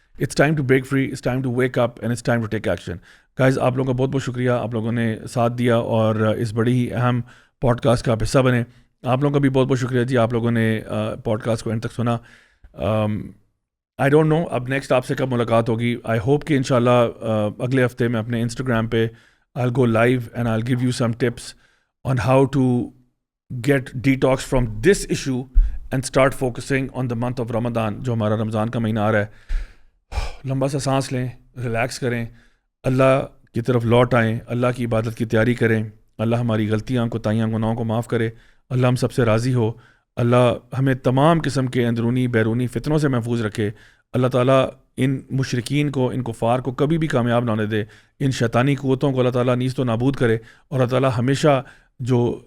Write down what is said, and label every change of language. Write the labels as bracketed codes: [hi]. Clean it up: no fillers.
[en] It's time to break free, it's time to wake up and it's time to take action. [ur] Guys آپ لوگوں کا بہت بہت شکریہ, آپ لوگوں نے ساتھ دیا اور اس بڑی ہی اہم پوڈ کاسٹ کا آپ حصہ بنے. آپ لوگوں کا بھی بہت بہت شکریہ جی, آپ لوگوں نے پوڈ کاسٹ کو اینڈ تک سنا. [en] I don't know [ur] اب نیکسٹ آپ سے کب ملاقات ہوگی. آئی ہوپ کہ انشاءاللہ اگلے ہفتے میں اپنے انسٹاگرام پہ [en] I'll go live and I'll give you some tips on how to get detox from this issue and start focusing on the month of Ramadan, [ur] جو ہمارا رمضان کا مہینہ آ رہا ہے. لمبا سا سانس لیں, ریلیکس کریں, اللہ کی طرف لوٹ آئیں, اللہ کی عبادت کی تیاری کریں. اللہ ہماری غلطیاں, کوتاہیاں, گناہوں کو معاف کرے. اللہ ہم سب سے راضی ہو. اللہ ہمیں تمام قسم کے اندرونی بیرونی فتنوں سے محفوظ رکھے. اللہ تعالیٰ ان مشرکین کو, ان کفار کو کبھی بھی کامیاب نہ ہونے دے. ان شیطانی قوتوں کو اللہ تعالیٰ نیست و نابود کرے. اور اللہ تعالیٰ ہمیشہ جو